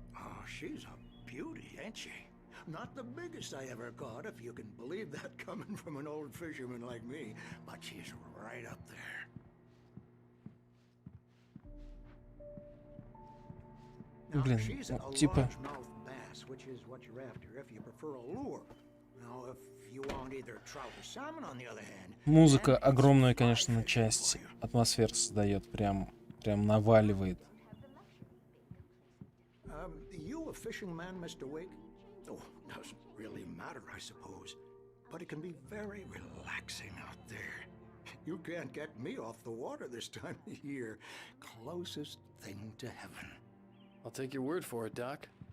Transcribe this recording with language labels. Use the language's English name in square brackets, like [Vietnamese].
[English] Oh, she's a beauty, ain't she? Not the biggest I ever caught, if you can believe that coming from an old fisherman like me, but she's right up there. Now, [Russian] Блин, [English] she's a [Russian] типа... [English] largemouth bass, which is what you're after if you prefer a lure. Now, if you want either trout or salmon, on the other hand... [Russian] Музыка огромную, конечно, часть атмосферы создает, прям наваливает. [English] You a fishing man, Mr. Wake? Oh, doesn't really matter, I suppose. But it can be very relaxing out there. You can't get me off the water this time of year. Closest thing to heaven. I'll take your word for it, Doc.